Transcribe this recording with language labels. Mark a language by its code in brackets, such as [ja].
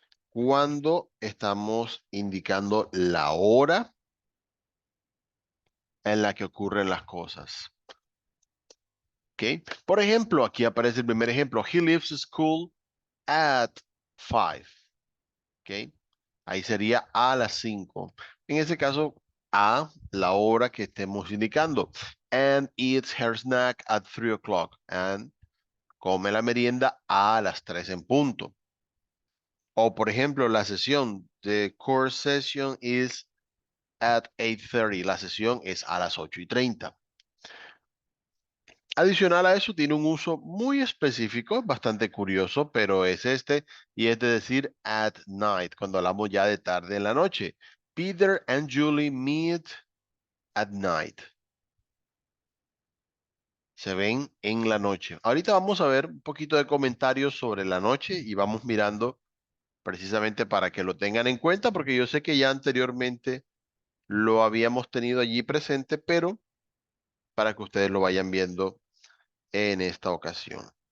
[es] cuando estamos indicando la hora en la que ocurren las cosas. ¿Ok? Por ejemplo, aquí aparece el primer ejemplo. [en] He leaves school at 5. [es] ¿Ok? Ahí sería a las 5. En ese caso, a la hora que estemos indicando. [en] And eats her snack at 3 o'clock. [es] And come la merienda a las 3 en punto. O, por ejemplo, la sesión. [en] The course session is at 8:30. [es] La sesión es a las 8:30. Adicional a eso, tiene un uso muy específico, bastante curioso, pero es este, y es de decir at night, cuando hablamos ya de tarde en la noche. [en] Peter and Julie meet at night. [es] Se ven en la noche. Ahorita vamos a ver un poquito de comentarios sobre la noche y vamos mirando precisamente para que lo tengan en cuenta, porque yo sé que ya anteriormente lo habíamos tenido allí presente, pero para que ustedes lo vayan viendo en esta ocasión.